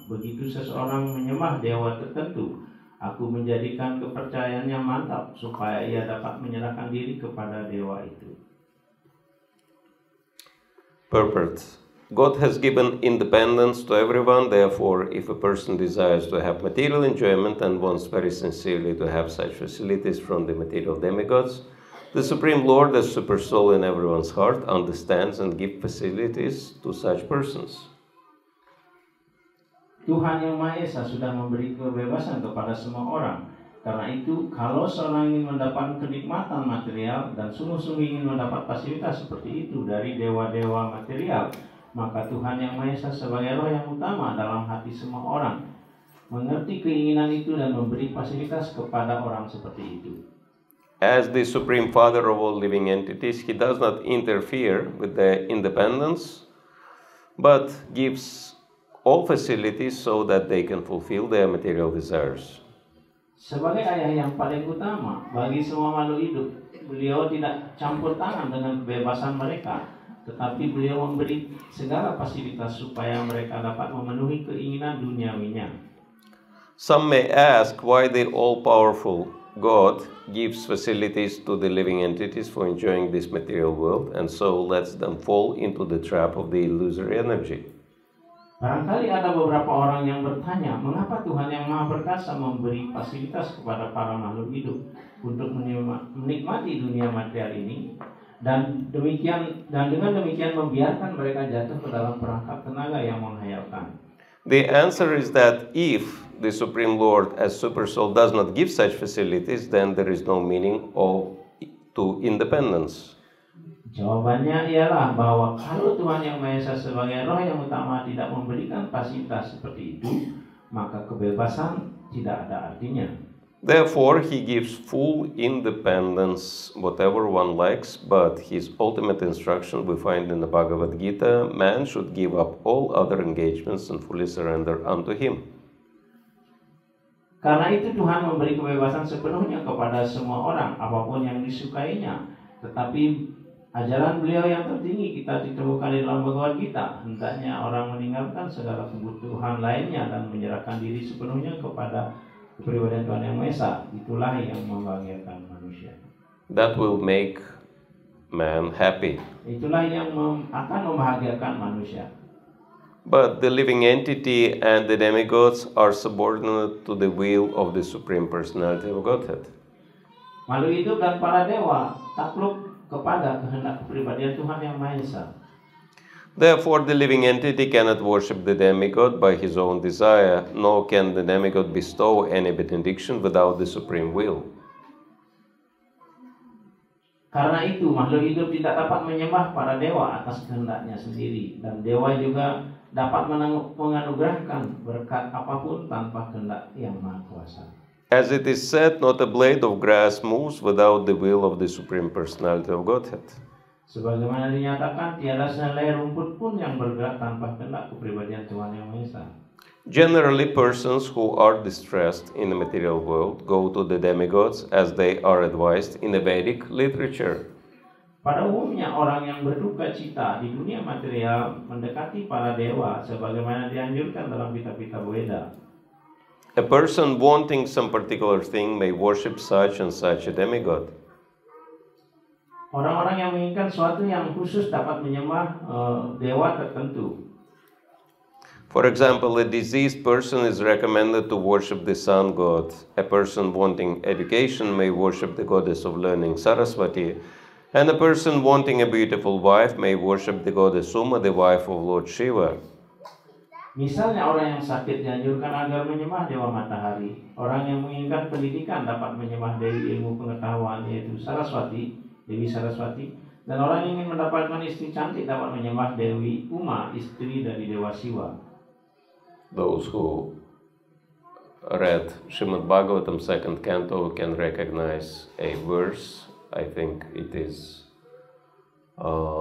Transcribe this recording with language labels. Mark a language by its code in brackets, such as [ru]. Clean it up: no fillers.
[id] Begitu seseorang menyembah dewa tertentu, aku menjadikan kepercayaannya mantap supaya ia dapat menyerahkan diri kepada dewa itu. [en] Purport. God has given independence to everyone, therefore, if a person desires to have material enjoyment and wants very sincerely to have such facilities from the material demigods, the Supreme Lord, as Super Soul in everyone's heart, understands and gives facilities to such persons. [id] Tuhan Yang Maha Esa sudah memberi kebebasan kepada semua orang. Karena itu, kalau seorang ingin mendapat kenikmatan material dan sungguh-sungguh ingin mendapat fasilitas seperti itu dari dewa-dewa material, maka Tuhan Yang Maha Esa sebagai roh yang utama dalam hati semua orang mengerti keinginan itu dan memberi fasilitas kepada orang seperti itu. [en] As the Supreme Father of all living entities, He does not interfere with their independence, but gives all facilities so that they can fulfill their material desires. [id] Sebagai ayah yang paling utama bagi semua makhluk hidup, beliau tidak campur tangan dengan kebebasan mereka, tetapi beliau memberi segala fasilitas supaya mereka dapat memenuhi keinginan duniawinya. [en] Some may ask why the all-powerful God gives facilities to the living entities for enjoying this material world and so lets them fall into the trap of the illusory energy. [id] Barangkali ada beberapa orang yang bertanya, mengapa Tuhan Yang Maha Perkasa memberi fasilitas kepada para makhluk hidup untuk menikmati dunia material ini, dan dengan demikian membiarkan mereka jatuh ke dalam perangkap tenaga yang menghayalkan. [en] The answer is that if the Supreme Lord as Super Soul does not give such facilities, then there is no meaning to independence. [id] Jawabannya ialah bahwa kalau Tuhan Yang Maha Esa sebagai roh yang utama tidak memberikan fasilitas seperti itu, maka kebebasan tidak ada artinya. [en] Therefore, He gives full independence, whatever one likes, but His ultimate instruction we find in the Bhagavad Gita, man should give up all other engagements and fully surrender unto Him. [id] Karena itu Tuhan memberi kebebasan sepenuhnya kepada semua orang, apapun yang disukainya. Tetapi ajaran beliau yang tertinggi kita ditemukan di dalam Bhagavad Gita, hendaknya orang meninggalkan segala kebutuhan lainnya dan menyerahkan diri sepenuhnya kepada kepribadian Tuhan Yang Maha Esa. Itulah yang membahagiakan manusia. [en] That will make man happy. [id] Itulah yang akan membahagiakan manusia. [en] But the living entity and the demigods are subordinate to the will of the Supreme Personality of Godhead. [id] Makhluk hidup dan para dewa takluk kepada kehendak kepribadian Tuhan Yang Maha Esa. [en] Therefore, the living entity cannot worship the demigod by his own desire, nor can the demigod bestow any benediction without the supreme will. [id] Karena itu, makhluk hidup tidak dapat menyembah para dewa atas kehendaknya sendiri, dan dewa juga dapat menganugerahkan berkat apapun tanpa kehendak Yang Maha Kuasa. [en] As it is said, not a blade of grass moves without the will of the Supreme Personality of Godhead. [id] Sebagaimana dinyatakan, tiada sehelai rumput pun yang bergerak tanpa kehendak kepribadian Tuhan Yang Maha Esa. [en] Generally, persons who are distressed in the material world go to the demigods as they are advised in the Vedic literature. [id] Pada umumnya, orang yang berduka cita di dunia material mendekati para dewa sebagaimana dianjurkan dalam kitab-kitab Weda. [en] A person wanting some particular thing may worship such and such a demigod. [id] Orang-orang yang menginginkan sesuatu yang khusus dapat menyembah dewa tertentu. [en] For example, a diseased person is recommended to worship the sun god. A person wanting education may worship the goddess of learning Saraswati. And a person wanting a beautiful wife may worship the goddess Uma, the wife of Lord Shiva. [id] Misalnya orang yang sakit dianjurkan agar menyembah dewa matahari. Orang yang menginginkan pendidikan dapat menyembah dewi ilmu pengetahuan yaitu Saraswati, Dewi Saraswati. Dan orang yang ingin mendapatkan istri cantik dapat menyembah Dewi Uma, istri dari Dewa Siwa. [en] Those who read Srimad Bhagavatam 2nd canto can recognize a verse. I think it is 2,